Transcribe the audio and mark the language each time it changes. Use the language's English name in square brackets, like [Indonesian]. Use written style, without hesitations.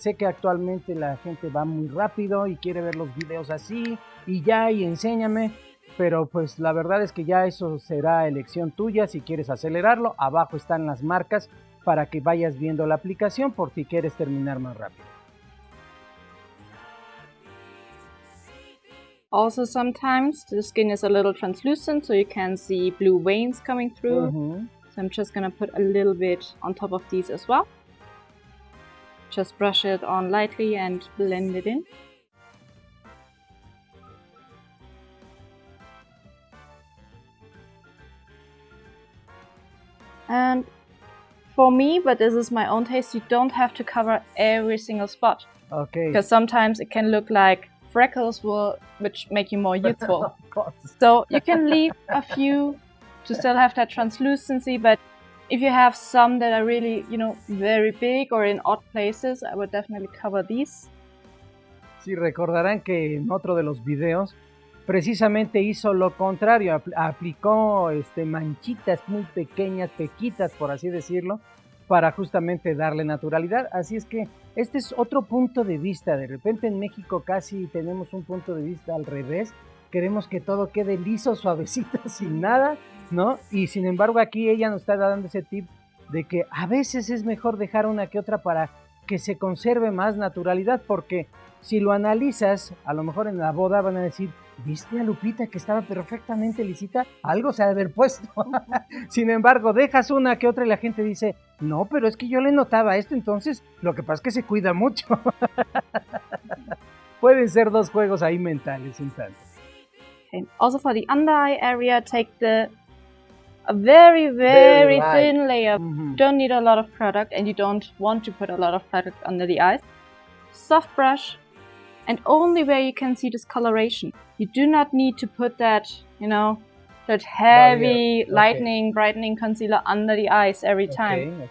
[Spanish] Sé que actualmente la gente va muy rápido y quiere ver los videos así y ya, y enséñame, pero pues la verdad es que ya eso será elección tuya. Si quieres acelerarlo, abajo están las marcas para que vayas viendo la aplicación por si quieres terminar más rápido. [English] Also, sometimes the skin is a little translucent, so you can see blue veins coming through. So I'm just gonna put a little bit on top of these as well. Just brush it on lightly and blend it in. And for me, but this is my own taste, you don't have to cover every single spot. Okay. Because sometimes it can look like freckles which make you more youthful. So you can leave a few to still have that translucency, but if you have some that are really, you know, very big or in odd places, I would definitely cover these. [Spanish] Sí, recordarán que en otro de los videos precisamente hizo lo contrario, aplicó manchitas muy pequeñas, pequitas por así decirlo, para justamente darle naturalidad. Así es que este es otro punto de vista. De repente en México casi tenemos un punto de vista al revés. Queremos que todo quede liso, suavecito, sin nada, ¿no? Y sin embargo aquí ella nos está dando ese tip de que a veces es mejor dejar una que otra para que se conserve más naturalidad, porque si lo analizas, a lo mejor en la boda van a decir, ¿viste a Lupita que estaba perfectamente lisita? Algo se ha de haber puesto. Sin embargo, dejas una que otra y la gente dice, no, pero es que yo le notaba esto, entonces lo que pasa es que se cuida mucho. Pueden ser dos juegos ahí mentales un tanto. [English] Okay. Also for the under eye area, take a very thin layer. You don't need a lot of product and you don't want to put a lot of product under the eyes. Soft brush, and only where you can see discoloration. You do not need to put that, you know, that heavy lightening, brightening concealer under the eyes every time.